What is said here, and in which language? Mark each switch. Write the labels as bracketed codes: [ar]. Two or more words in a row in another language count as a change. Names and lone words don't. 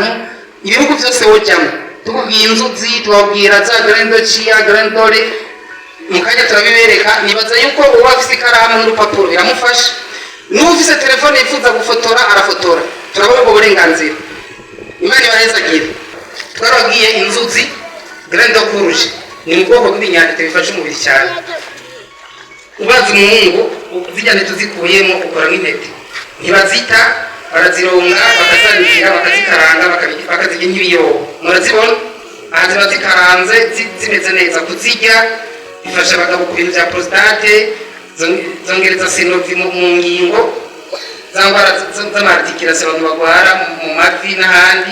[rn] Ibihugu byose wojyamo tukubwiye inzuzi, tubabwira za grandocia grandore, mu kanya turabibereka. Nibaza yuko uba afite ikaramu n'urupapuro biramufasha, n'ufise telefone yifuza gufotora arafotora, turabona ubwo burenganzira. Imana ibahezagire. Twarabwiye inzuzi [fr] grande courge [rn] ni mu bwoko bw'ibinyantete bifasha umubiri cyane. Ubaza umuhungu zijyane tuzikuyemo ukora nk'intete, ntibazita, barazironga bakazanikira bakazikaranga bakazirya nk'ibiyobo. Murazibona aha ziba zikaranze zimeze neza, kuzirya bifasha abagabo ku bintu bya prostate, zongereza sinovi mu ngingo, za ndwara z'amarticulation abantu bagwara mu mavi n'ahandi.